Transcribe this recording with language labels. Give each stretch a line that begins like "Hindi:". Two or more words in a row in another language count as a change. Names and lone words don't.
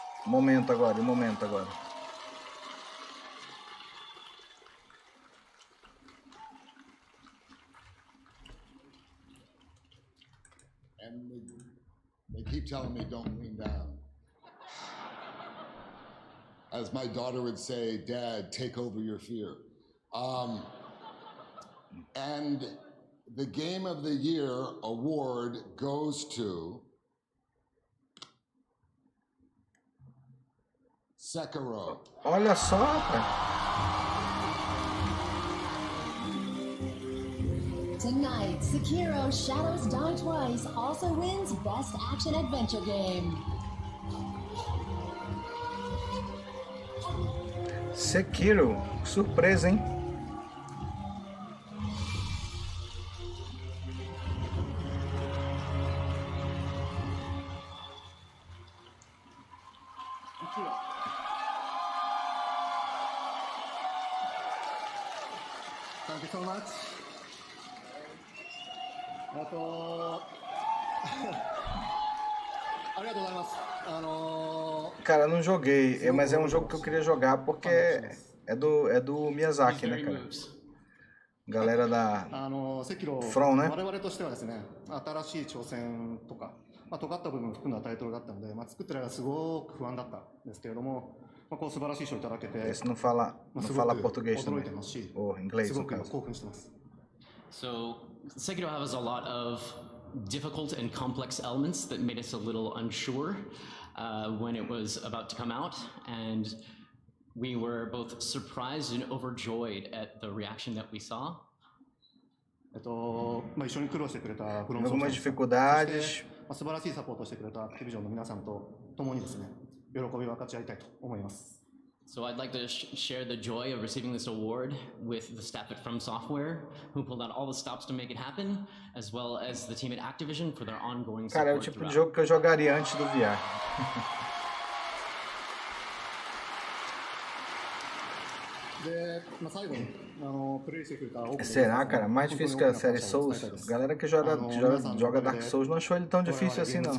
Portuguese: Momento agora, momento agora.
English: And they keep telling me don't lean down. As my daughter would say, Dad, take over your fear. And the Game of the Year award goes to Sekiro.
Portuguese: Olha só, rapaz.
English: Tonight, Sekiro Shadows Die Twice also wins Best Action Adventure Game.
Portuguese: Sekiro, surpresa, hein?
English: Thank you so much.
Portuguese: Cara, eu não joguei, mas é um jogo que eu queria jogar porque é do Miyazaki, né, cara?
English: Galera da From,
Portuguese: né?
Japanese: 我々としてはですね、新しい挑戦とか、尖った部分を含んだタイトルがあったので、作ってる間すごく不安だったんですけれども、こう素晴らしい賞をいただけて、
Portuguese: Esse não fala português
Japanese: 驚い
Portuguese: também,
Japanese: てますし、
Portuguese: ou inglês
Japanese: す
Portuguese: no
Japanese: ごく今
Portuguese: caso. 興奮してます。
English: So, Sekiro has a lot of difficult and complex elements that made us a little unsure when it was about to come out, and we were both surprised and overjoyed at the reaction that we saw.
Japanese: 一緒に苦労してくれたフロムソフ
Portuguese: Algumas
Japanese: ト、そ
Portuguese: dificuldades.
Japanese: して素晴らしいサポートをしてくれたアクティビジョンの皆さんと共にですね、喜びを分かち合いたいと思います。
English: So I'd like to share the joy of receiving this award with the staff at From Software, who pulled out all the stops to make it happen, as well as the team at Activision for their ongoing support.
Portuguese: Cara, é o tipo de jogo que eu jogaria antes do VR. Será, cara? Mais difícil que a série Souls? Galera que joga Dark Souls não achou ele tão difícil assim, não.